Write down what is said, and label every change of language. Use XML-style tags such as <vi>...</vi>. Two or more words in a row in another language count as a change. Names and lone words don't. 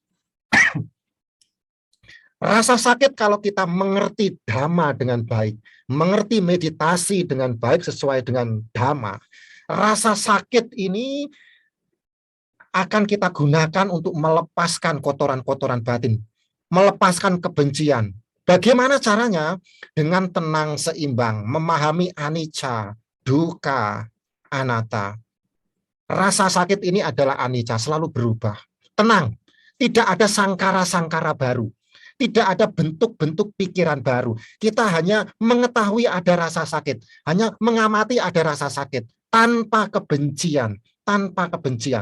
<id>Rasa sakit kalau kita mengerti Dhamma dengan baik, mengerti meditasi dengan baik sesuai dengan Dhamma, rasa sakit ini akan kita gunakan untuk melepaskan kotoran-kotoran batin, melepaskan kebencian, Bagaimana caranya? Dengan tenang seimbang, memahami</id> <pi>anicca, dukkha, anatta.</pi> <id>Rasa sakit ini adalah anicca, selalu berubah. Tenang, tidak ada sangkara-sangkara baru. Tidak ada bentuk-bentuk pikiran baru. Kita hanya mengetahui ada rasa sakit, hanya mengamati ada rasa sakit, tanpa kebencian, tanpa kebencian.</id>